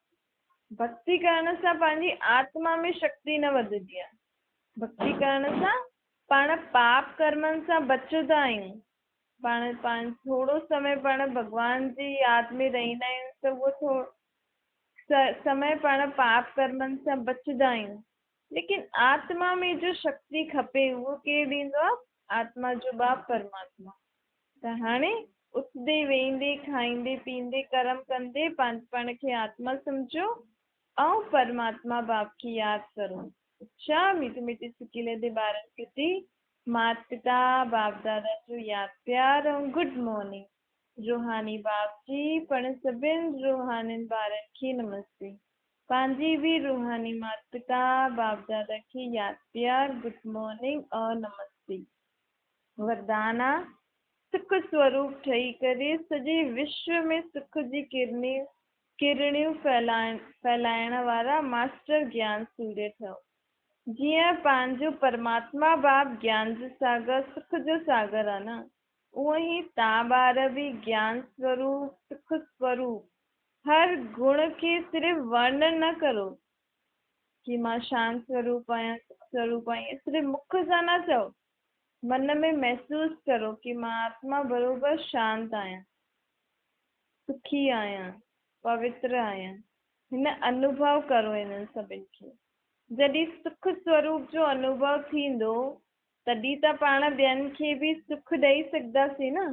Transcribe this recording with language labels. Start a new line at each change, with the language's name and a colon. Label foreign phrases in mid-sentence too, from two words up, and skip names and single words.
Sindhi: भक्ति करण सां पंहिंजी आत्मा में शक्ति न वधंदी आहे। भक्ति करण सां पाण पाप कर्मनि सां बचंदा आहियूं। पाण थोरो समय पाण भॻवान जी यादि में रहंदा आहियूं त उहो समय पाण पाप कर्मनि सां बचंदा आहियूं। लेकिन आत्मा में जो शक्ति खपे उहो केरु ॾींदो आहे? आत्मा जो बाप परमात्मा। त हाणे उथंदे वेहंदे खाईंदे पीअंदे कर्म कंदे पाण खे आत्मा सम्झो ऐं परमात्मा बाप खे यादि करो। अच्छा मीठे मीठे सुकीले दे ॿारनि खे थी माता पिता बाप दादा जो यादि प्यार ऐं
English: good morning.
Sindhi: रूहानी बाप जी पण सभिनि रूहानी ॿारनि खे नमस्ते। पंहिंजी बि रूहानी माता पिता बाप दादा खे यादि प्यार
English: good morning
Sindhi: और नमस्ते। वरदान आहे सुख स्वरूप ठही करे सॼे विश्व में सुख जी किरणियूं फैलाइण वारा मास्टर ज्ञान सूर्य ठहो। जीअं पंहिंजो परमात्मा बाप ज्ञान जो सागर सुख जो सागर आहे न, उहो ई तव्हां ॿार बि ज्ञान स्वरूप सुख स्वरूप हर गुण खे सिर्फ़ वर्णन न करो कि मां शांत स्वरूप आहियां, सुख स्वरूप आहियां, सिर्फ़ मुख सां न चओ, मन में महसूस करो कि मां आत्मा बराबरि शांत आहियां, सुखी आहियां, पवित्र आहियां। हिन अनुभव करो हिननि सभिनि खे। जॾहिं सुख स्वरूप जो अनुभव थींदो तॾहिं त पाण ॿियनि खे बि सुख ॾेई सघंदासीं न।